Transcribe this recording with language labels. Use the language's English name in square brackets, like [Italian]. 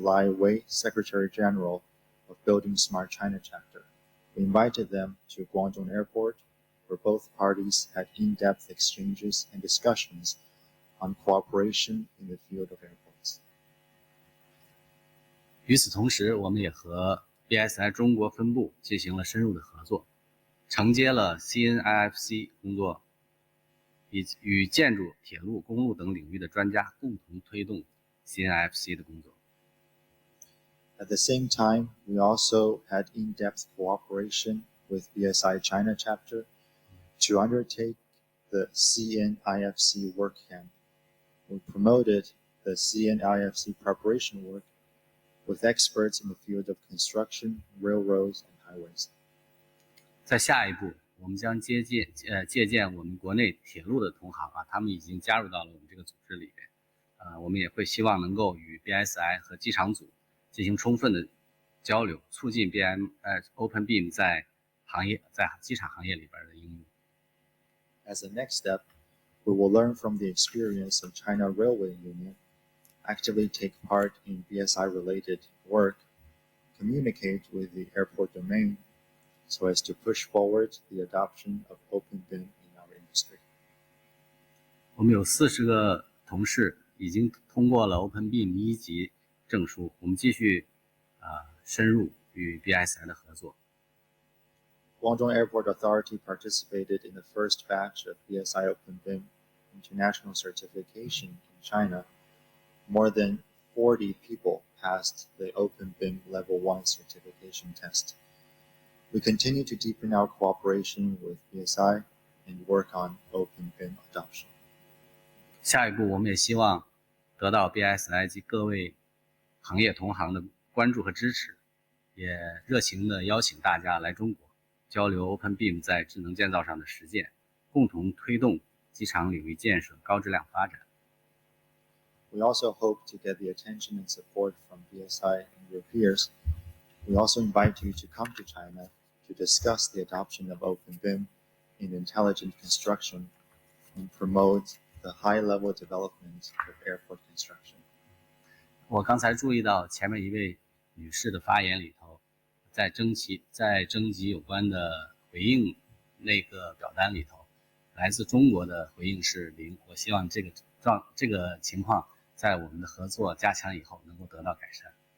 [English] Lai Wei, Secretary General of buildingSMART China chapter. We invited them to Guangdong Airport, where both parties had in-depth exchanges and discussions on cooperation in the field of airports. [Chinese] 与此同时，我们也和 BSI 中国分部进行了深入的合作，承接了 CNIFC 工作，与建筑、铁路、公路等领域的专家共同推动 CNIFC 的工作。 [English] At the same time, we also had in-depth cooperation with BSI China chapter to undertake the CNIFC work camp. We promoted the CNIFC preparation work with experts in the field of construction, railroads, and highways. [Chinese] 在下一步，我们将借鉴我们国内铁路的同行他们已经加入到了我们这个组织里边。我们也会希望能够与 BSI 和机场组进行充分的交流，促进 Open Beam 在机场行业里边的应用。 [English] As a next step, we will learn from the experience of China Railway Union, actively take part in BSI-related work, communicate with the airport domain, so as to push forward the adoption of Open Beam in our industry. [Chinese] 我们有40个同事已经通过了 Open Beam 1级证书，我们继续深入与 BSI 的合作。 [English] Guangdong Airport Authority participated in the first batch of BSI Open Beam International Certification in China. More than 40 people passed the Open Beam Level 1 certification test. We continue to deepen our cooperation with BSI and work on Open Beam adoption. [Chinese] 下一步，我们也希望得到 BSI 及各位行业同行的关注和支持，也热情地邀请大家来中国交流 Open Beam 在智能建造上的实践，共同推动机场领域建设高质量发展。 [English] We also hope to get the attention and support from BSI and your peers. We also invite you to come to China to discuss the adoption of Open Beam in intelligent construction and promote the high-level development of airport construction. [Chinese] 我刚才注意到前面一位女士的发言里头，在征集有关的回应那个表单里头，来自中国的回应是0。我希望这个情况在我们的合作加强以后能够得到改善。